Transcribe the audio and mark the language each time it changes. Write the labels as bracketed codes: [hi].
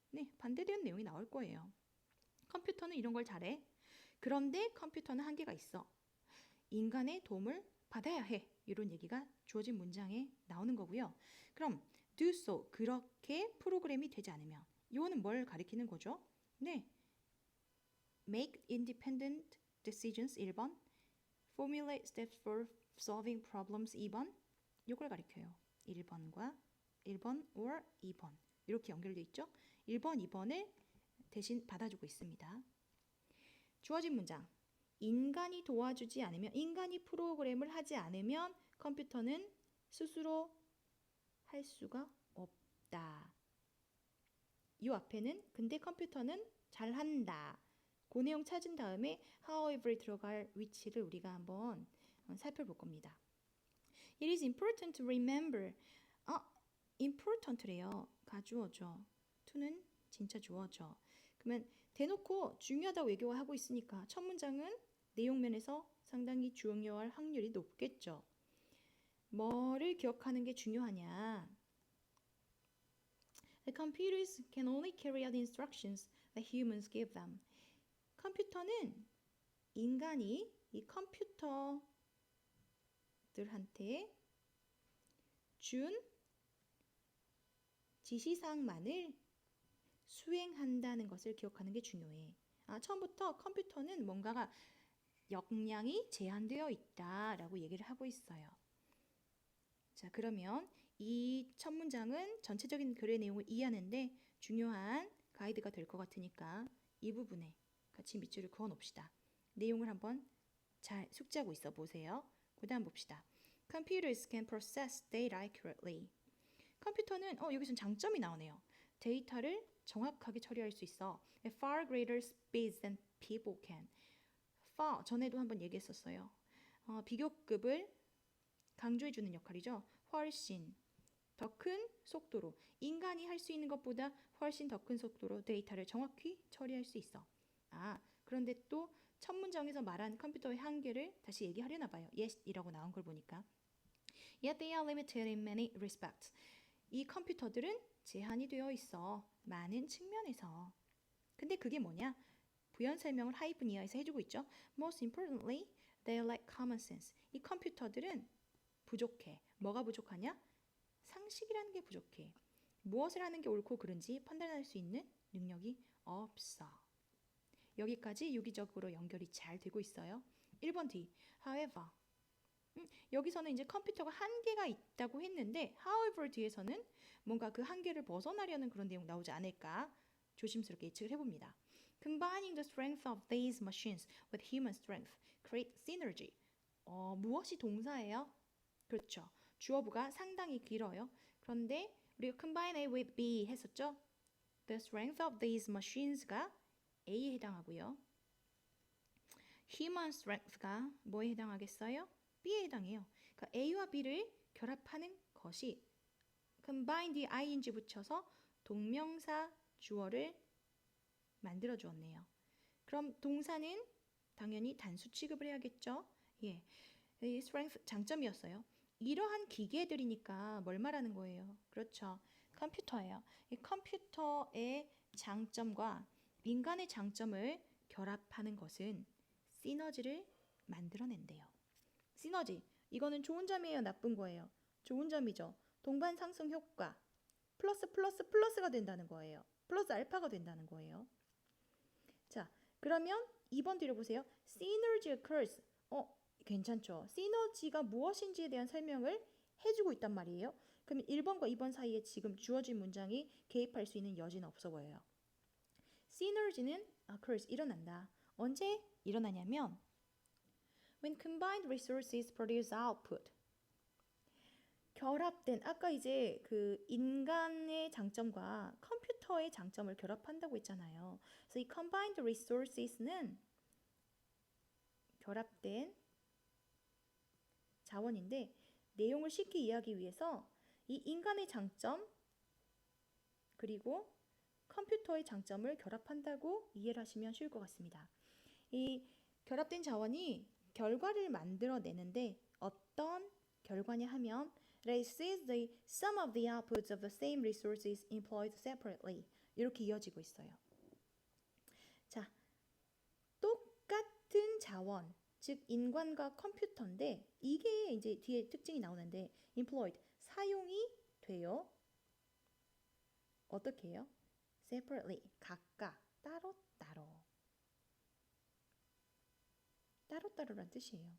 [ko] 네, 반대되는 내용이 나올 거예요. 컴퓨터는 이런 걸 잘해. 그런데 컴퓨터는 한계가 있어. 인간의 도움을 받아야 해. 이런 얘기가 주어진 문장에 나오는 거고요. 그럼 [en] do so, [ko] 그렇게 프로그램이 되지 않으면 이거는 뭘 가리키는 거죠? 네, [en] make independent decisions [ko] 1번, [en] formulate steps for solving problems [ko] 2번, 이걸 가리켜요. 1번 or 2번 이렇게 연결되어 있죠? 1번, 2번을 대신 받아주고 있습니다. 주어진 문장, 인간이 도와주지 않으면, 인간이 프로그램을 하지 않으면 컴퓨터는 스스로 할 수가 없다. 이 앞에는 근데 컴퓨터는 잘한다. 그 내용 찾은 다음에 however에 들어갈 위치를 우리가 한번 살펴볼 겁니다. [en] It is important to remember. [ko] important래요. 가주어죠. to는 진짜 주어죠. 그러면 대놓고 중요하다고 얘기하고 있으니까 첫 문장은 내용 면에서 상당히 중요할 확률이 높겠죠. 뭐를 기억하는 게 중요하냐? [en] The computers can only carry out the instructions that humans give them. [ko] 컴퓨터는 인간이 이 컴퓨터들한테 준 지시사항만을 수행한다는 것을 기억하는 게 중요해. 처음부터 컴퓨터는 뭔가가 역량이 제한되어 있다라고 얘기를 하고 있어요. 자, 그러면 이 첫 문장은 전체적인 글의 내용을 이해하는데 중요한 가이드가 될 것 같으니까 이 부분에 같이 밑줄을 그어 놓읍시다. 내용을 한번 잘 숙지하고 있어 보세요. 그 다음 봅시다. [en] Computers can process data accurately. [ko] 컴퓨터는 여기선 장점이 나오네요. 데이터를 정확하게 처리할 수 있어. [en] At far greater speeds than people can. [ko] far, 전에도 한번 얘기했었어요. 비교급을 강조해주는 역할이죠. 훨씬 더 큰 속도로, 인간이 할 수 있는 것보다 훨씬 더 큰 속도로 데이터를 정확히 처리할 수 있어. 그런데 또 첫 문장에서 말한 컴퓨터의 한계를 다시 얘기하려나 봐요. yes이라고 나온 걸 보니까. [en] Yet they are limited in many respects. [ko] 이 컴퓨터들은 제한이 되어 있어. 많은 측면에서. 근데 그게 뭐냐? 부연 설명을 하이브니어에서 해주고 있죠. [en] Most importantly, they lack common sense. [ko] 이 컴퓨터들은 부족해. 뭐가 부족하냐? 상식이라는 게 부족해. 무엇을 하는 게 옳고 그른지 판단할 수 있는 능력이 없어. 여기까지 유기적으로 연결이 잘 되고 있어요. 1번 뒤. However. 여기서는 이제 컴퓨터가 한계가 있다고 했는데 however 뒤에서는 뭔가 그 한계를 벗어나려는 그런 내용 나오지 않을까 조심스럽게 예측을 해봅니다. [en] Combining the strength of these machines with human strength create synergy. [ko] 무엇이 동사예요? 그렇죠. 주어부가 상당히 길어요. 그런데 우리가 [en] combine A with B [ko] 했었죠? [en] The strength of these machines [ko] 가 A에 해당하고요. [en] Human strength [ko] 가 뭐에 해당하겠어요? B에 해당해요. 그러니까 A와 B를 결합하는 것이 combine the ing 붙여서 동명사 주어를 만들어 주었네요. 그럼 동사는 당연히 단수 취급을 해야겠죠? 이 strength 장점이었어요. 이러한 기계들이니까 뭘 말하는 거예요? 그렇죠. 컴퓨터예요. 이 컴퓨터의 장점과 인간의 장점을 결합하는 것은 시너지를 만들어낸대요. 시너지, 이거는 좋은 점이에요? 나쁜 거예요? 좋은 점이죠. 동반 상승 효과, 플러스가 된다는 거예요. 플러스 알파가 된다는 거예요. 자, 그러면 2번 뒤를 보세요. [en] Synergy occurs. [ko] 괜찮죠. 시너지가 무엇인지에 대한 설명을 해주고 있단 말이에요. 그럼 1번과 2번 사이에 지금 주어진 문장이 개입할 수 있는 여지는 없어 보여요. 시너지는 occurs, 일어난다. 언제 일어나냐면 [en] when combined resources produce output. [ko] 결합된, 아까 이제 그 인간의 장점과 컴퓨터의 장점을 결합한다고 했잖아요. 그래서 이 [en] combined resources [ko] 는 결합된 자원인데 내용을 쉽게 이해하기 위해서 이 인간의 장점 그리고 컴퓨터의 장점을 결합한다고 이해를 하시면 쉬울 것 같습니다. 이 결합된 자원이 결과를 만들어내는데 어떤 결과냐 하면 [en] This is the sum of the outputs of the same resources employed separately. [ko] 이렇게 이어지고 있어요. 자, 똑같은 자원, 즉 인간과 컴퓨터인데 이게 이제 뒤에 특징이 나오는데 employed 사용이 돼요. 어떻게 해요? separately 각각 따로따로 따로따로란 뜻이에요.